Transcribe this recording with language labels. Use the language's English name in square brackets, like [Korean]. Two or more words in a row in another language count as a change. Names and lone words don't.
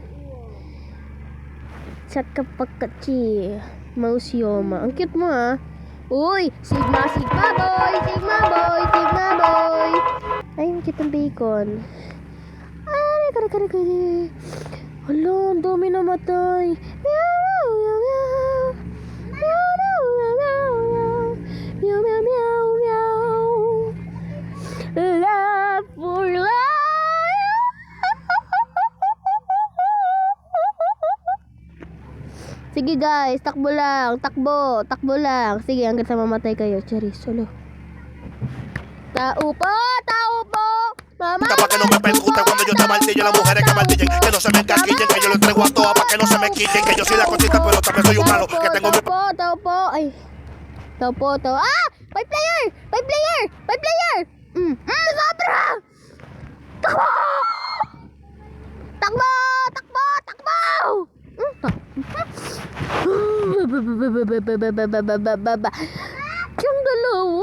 [Filipino] Chakapakachi. Mausioma. Ang cute mo, ah. Uy, Sigma boy! Ay, ang cute ng bacon. Ay, kare. Hala, ang dami namatay. Meow, meow, meow. Meow, meow, meow, meow. Meow, meow, meow, meow. [English] Love for life. [Filipino] Sige guys, takbo lang. Takbo lang. Sige, hanggang sa mamatay kayo. Cherry, solo. Tao po! [Spanish] Mamá, Para que no me percuten cuando yo te martillo, las mujeres que martillen, que no se me encaquillen, que yo lo entrego a todas para que no se me quiten, que yo soy la cosita, pero también soy un malo, que tengo mi... [Filipino] Tao po. Ay. Tao po. Ah! [English] By player! [Filipino] Sobra! Takbo! Yung dalawa.